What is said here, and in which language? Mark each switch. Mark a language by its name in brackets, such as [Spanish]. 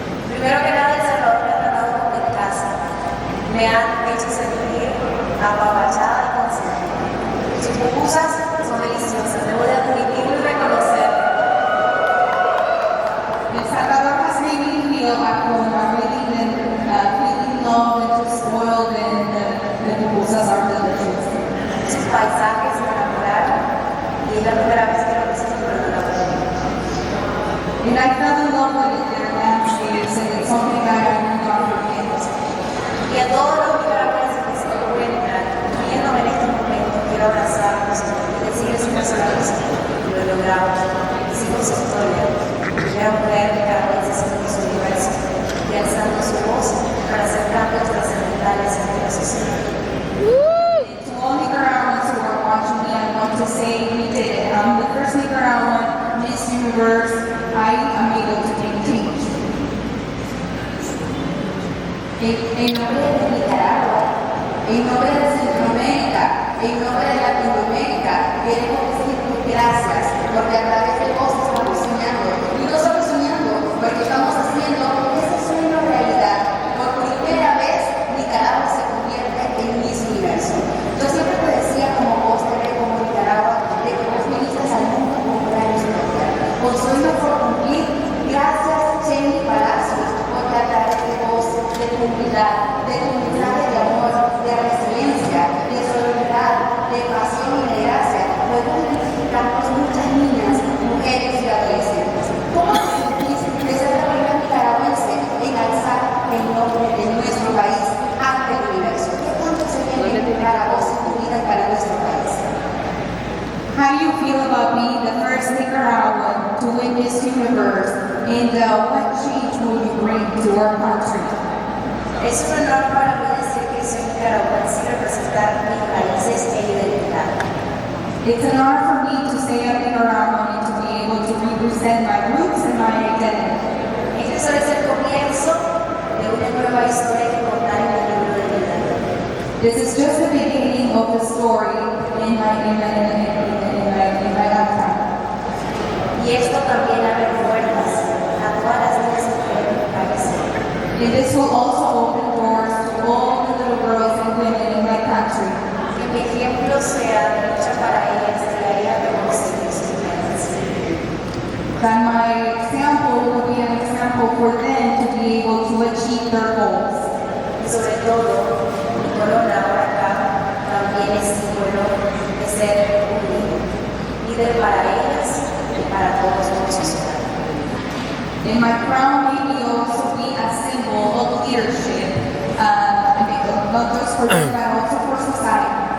[Spanish] Primero que nada, El Salvador me ha tratado como en casa. Me han hecho sentir apapachada y consentida. Sus pupusas son deliciosas, debo de admitirlo y reconocerlo. [English] El Salvador has made me feel at home. I really been feeling loved and just spoiled, and the pupusas are delicious. [Spanish] Sus paisajes me enamoraron y es la primera vez que lo visito por una vez. [English] And I fell in love with their landscapes, and it's something that I will not forget. [Spanish] Y a todos los nicaragüenses que se encuentran viéndome en este momento, quiero abrazarlos y decirles una sola cosa: lo he logrado, sigo su historia. Una mujer nicaragüense en Miss Universe y alzando su voz para hacer cambios trascendentales en la sociedad. [English] To all Nicaraguans who are watching me, I want to say we did it. I'm the first Nicaraguan Miss Universe. I am able to make change. [Spanish] En nombre de Nicaragua, en nombre de Centroamérica, en nombre de Latinoamérica, queremos decirles gracias, porque a través de vos estamos soñando, y no solo soñando, porque estamos haciendo ese sueño realidad. Por primera vez, Nicaragua se convierte en Miss Universo. Yo siempre te decía, como vos te ves como Nicaragua, de que vos viniste al mundo con planes mundial, con sueños por cumplir. Gracias, Sheynnis Palacios, porque a través de vos, de tu humildad, de tu mensaje de amor, de resiliencia, de solidaridad, de pasión y de gracia, podemos identificarnos muchas niñas, mujeres y adolescentes. ¿Cómo te sentís de ser la primera nicaragüense en alzar el nombre de nuestro país ante el universo? ¿Qué tanto se viene para vos en tu vida y para nuestro país? [English] How do you feel about being the first Nicaraguan to win Miss Universe, and what change will you bring to our country? [Spanish] Es un honor para mí decir que soy nicaragüense y representar mis raíces e identidad. [English] It's an honor for me to say I'm Nicaraguan and to be able to represent my roots and my identity. [Spanish] Este solo es el comienzo de una nueva historia que contar en el libro de vida. [English] This is just the beginning of the story in my lifetime. [Spanish] Y esto también abre puertas a todas las niñas y mujeres de mi país. [English] And this will also open doors to all the little girls and women in my country. [Spanish] Que mi ejemplo sea de lucha para ellas de la idea de conseguir sus metas. [English] That my example will be an example for them to be able to achieve their goals. [Spanish] Y sobre todo, mi corona ahora acá también es símbolo de ser un líder para ellas y para todos como sociedad. [English] And my crown may also be a symbol of leadership, not just for them, but also for society.